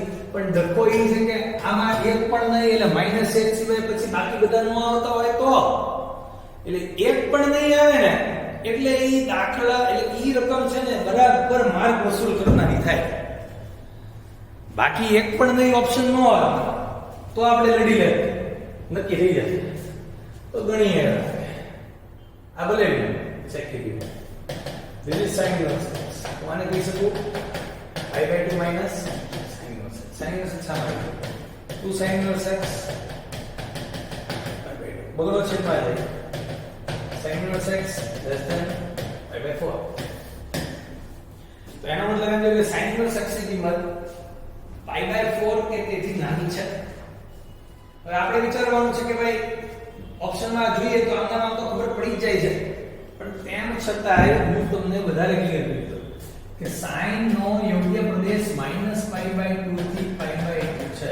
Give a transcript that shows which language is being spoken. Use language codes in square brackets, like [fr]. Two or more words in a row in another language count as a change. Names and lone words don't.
[gu] પણ ધક્કો એ છે કે આમાં એક પણ નહીં એટલે -1 સિવાય પછી બાકી બધા નો આવતા હોય તો એટલે એક પણ નહીં આવે ને એટલે એ દાખલા એટલે એ રકમ છે ને બરાબર માર્ક વસૂલ કરનારી થાય. બાકી એક પણ નહીં ઓપ્શન નો આવે તો આપણે લડી લે નક્કી થઈ જાય તો ગણીએ આ ભલે ચેક કરી દો. [en] This is sin inverse x. [gu] તો આને કહી શકું [en] pi/2 minus sin inverse x. sin inverse x [gu] સામે 2 [en] sin inverse x pi/2 [gu] બગડો છે પાછળ [en] sin inverse x less than pi/4. [gu] તો એનો મતલબ એમ છે કે [en] sin inverse x [gu] ની કિંમત pi/4 કે તેથી નાની છે. હવે આપણે વિચારવાનું છે કે ભાઈ ઓપ્શનમાં જોઈએ તો આમાં તો ખબર પડી જ જાય છે પણ તેમ છતાંય હું તમને વધારે ક્લિયર કરી દઉં કે sin નો યોગ્ય પ્રદેશ -pi/2 થી pi/2 છે.